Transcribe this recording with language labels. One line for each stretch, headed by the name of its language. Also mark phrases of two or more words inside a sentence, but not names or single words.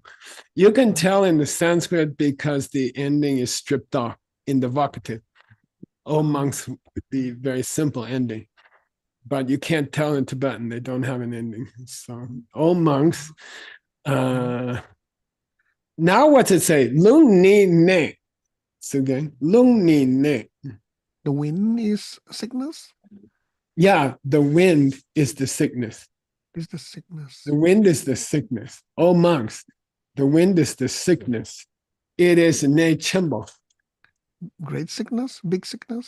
English: You can tell in the Sanskrit because the ending is stripped off in the vocative. Oh monks would be very simple ending, but you can't tell in Tibetan. They don't have an ending. So, oh monks. Now what's it say?
Tibetan: Lung ni ne.
English: So again,
Tibetan: lung ni ne.
English: The wind is sickness. Yeah, the wind is the sickness. Is the sickness. The wind is the sickness. Oh monks, the wind is the sickness. It is
Tibetan: ne chimbo.
English: Great sickness, big sickness.